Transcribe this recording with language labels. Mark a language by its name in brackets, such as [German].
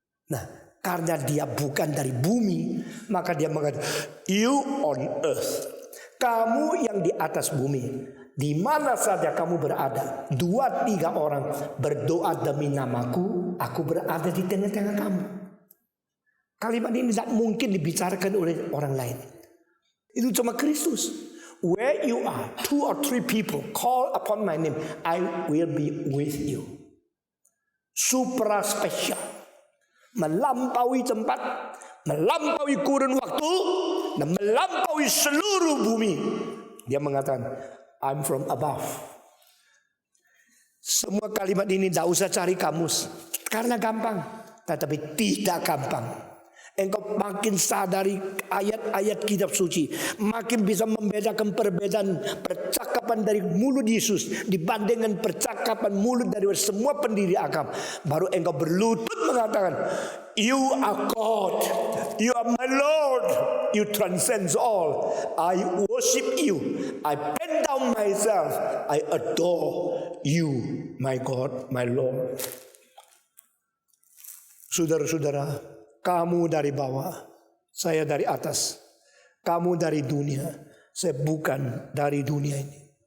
[Indonesian] Nah karena dia bukan dari bumi, maka dia mengatakan [English] you on earth. [Indonesian] Kamu yang di atas bumi. Di mana saja kamu berada, 2-3 orang berdoa demi namaku, aku berada di tengah-tengah kamu. Kalimat ini tidak mungkin dibicarakan oleh orang lain. Itu cuma Kristus. [English] Where you are, 2 or 3 people call upon my name, I will be with you. [Indonesian] Supra spesial, melampaui tempat, melampaui kurun waktu, dan melampaui seluruh bumi. Dia mengatakan, [English] I'm from above. [Indonesian] Semua kalimat ini tidak usah cari kamus, karena gampang, tetapi tidak gampang. Engkau makin sadari ayat-ayat kitab suci, makin bisa membedakan perbedaan percakapan dari mulut Yesus dibandingkan percakapan mulut dari semua pendiri agama. Baru engkau berlutut mengatakan, [English] you are God, you are my Lord, you transcend all. I worship you, I bend down myself, I adore you, my God, my Lord. [Indonesian] Saudara-saudara, kamu dari bawah, saya dari atas. Kamu dari dunia, saya bukan dari dunia ini.